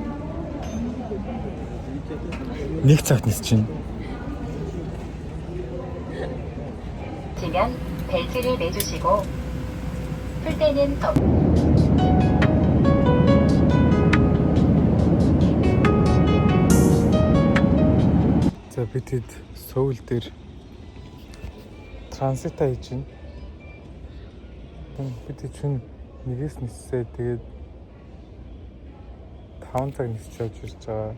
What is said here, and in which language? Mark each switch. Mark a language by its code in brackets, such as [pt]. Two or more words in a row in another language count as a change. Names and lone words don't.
[mn] Нэг цагт нисэж байна. [ko] 지면 벨트를 매주시고 풀 때는 더 [mn] За бид хэд Сөүл дээр транзит хийж байна. Бид чинь нэгээс ниссээ тэгээд 5 цаг нисч явж ирж байгаа.